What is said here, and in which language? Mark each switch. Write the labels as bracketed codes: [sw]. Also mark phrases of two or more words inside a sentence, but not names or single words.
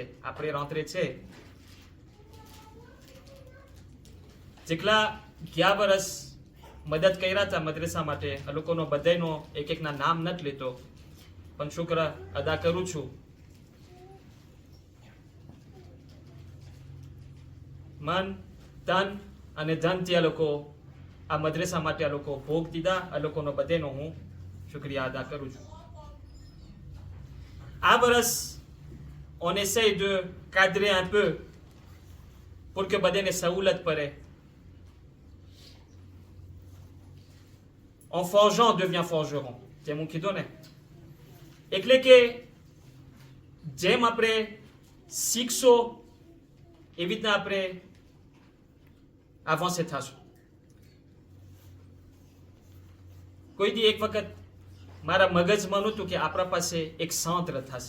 [gu] આપણે રાત્રે છે જેટલા ગયા વર્ષ મદદ કર્યા હતા મદ્રેસા માટે આ લોકોનો બધાનો એક એકના નામ નથી લેતો પણ શુક્ર અદા કરું છું. મન તન અને ધનથી આ લોકો આ મદ્રેસા માટે આ લોકો ભોગ દીધા. આ લોકોનો બધાનો હું શુક્રિયા અદા કરું છું. [fr] À વર્ષ on essaye de cadrer un peu pour que [gu] બધાને સહુલત પડે. [fr] En forgeant devient forgeron. [gu] જેમ હું કીધું ને એટલે કે જેમ આપણે શીખશો એવી રીતના આપણે અવાન્સે થશું. કોઈ દી એક વખત મારા મગજમાં નહોતું કે આપણા પાસે એક સંત્ર થશે.